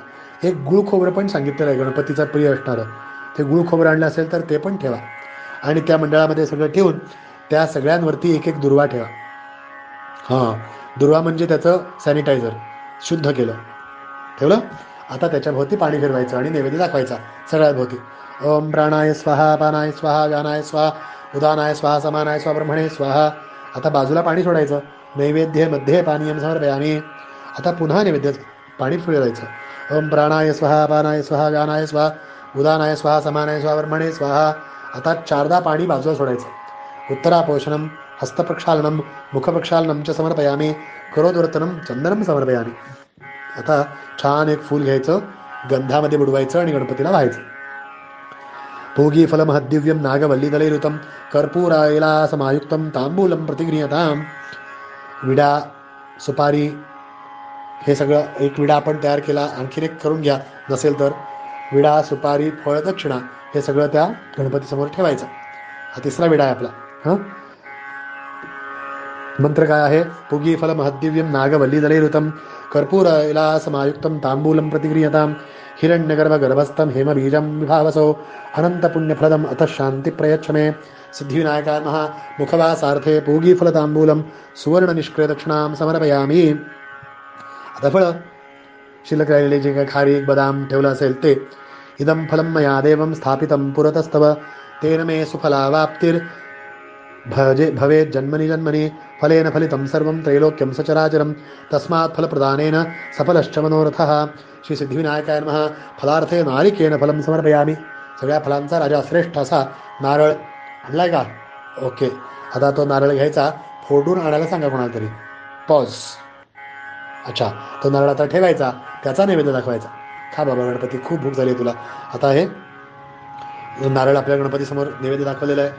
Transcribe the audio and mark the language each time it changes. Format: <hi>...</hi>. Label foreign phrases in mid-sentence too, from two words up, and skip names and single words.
<mr>एक गुळ खोबरं पण सांगितलेलं आहे गणपतीचा प्रिय असणारं, ते गुळ खोबरं आणलं असेल तर ते पण ठेवा. आणि त्या मंडळामध्ये सगळं ठेवून त्या सगळ्यांवरती एक एक दुर्वा ठेवा. हां, दुर्वा म्हणजे त्याचं सॅनिटायझर शुद्ध केलं ठेवलं. आता त्याच्या भोवती पाणी फिरवायचं आणि नैवेद्य दाखवायचा सगळ्या भोवती.</mr> <sa>ओम प्राणाय स्वाहा, पानाय स्वाहा, व्यानाय स्वाहा, उदानाय स्वाहा, समानाय स्वाहा, ब्रह्मणे स्वाहा.</sa> <mr>आता बाजूला पाणी सोडायचं. नैवेद्य मध्ये</mr> <sa>पानीयं समर्पयामि.</sa> <mr>आता पुन्हा नैवेद्य पाणी फिरवायचं.</mr> <sa>ओम प्राणाय स्वाहा, पानाय स्वाहा, व्यानाय स्वाहा, उदानाय स्वाहा, समानाय स्वाहा, ब्रह्मणे स्वाहा.</sa> <mr>आता 4दा पाणी बाजूला सोडायचं.</mr> <sa>उत्तरापोषणम हस्तप्रक्षालनम मुखप्रक्षालनम च समर्पयामि. करोदवर्तनम चंदनम समर्पयामि.</sa> <mr>आता छान एक फूल घ्यायचं, गंधामध्ये बुडवायचं आणि गणपतीला व्हायचं.</mr> <sa>पूगी फलमहद्दिव्यं नागवल्लीदलैरुतं कर्पूरायलासमायुक्तं तांबूलं प्रतिगृह्यताम्.</sa> <mr>विडा, सुपारी, हे सगळं एक विडा आपण तयार केला, आणखीन एक करून घ्या नसेल तर. विडा, सुपारी, फळ, दक्षिणा हे सगळं त्या गणपतीसमोर ठेवायचं. हा 3रा विडा आहे आपला. हां, मंत्र काय आहे?</mr> <sa>पूगी फलमहद्दिव्यं नागवल्लीदलैरुतं कर्पूरैलासमायुक्तं तांबूलं प्रतिगृह्यताम्. हिरण्यगर्भगर्भस्थं हेमबीजं विभावसो अनन्तपुण्यफलदम् अतः शान्तिप्रयच्छ मे. सिद्धिविनायकाय नमः. मुखवासार्थे पूगीफलतांबूलं सुवर्णनिष्क्रियदक्षिणां समर्पयामि.</sa> <mr>आता फळं शिल्लक राहिलेले जे काही खारीक बदाम ठेवलं असेल ते.</mr> <sa>इदं फलं मया देवं स्थापितं पुरतस्तव तेन मे सुफलावाप्तिर् भवेत् जन्मनि जन्मनि. फलेन फलितं सर्वं त्रैलोक्यं सचराचरं तस्मात् फलप्रदानेन सफलश्च मनोरथः. श्री सिद्धिविनायकाय नमः. फलार्थे नारिकेन फलं समर्पयामि.</sa> <mr>सगळ्या फलांचा राजा श्रेष्ठ असा नारळ आणलाय का? ओके. आता तो नारळ घ्यायचा, फोडून आणायला सांगा कोणाला तरी. पॉज. अच्छा, तो नारळ आता ठेवायचा, त्याचा नैवेद्य दाखवायचा. खा बाबा गणपती, खूप भूक झाली तुला. आता हे नारळ आपल्या गणपतीसमोर नैवेद्य दाखवलेलं आहे.</mr>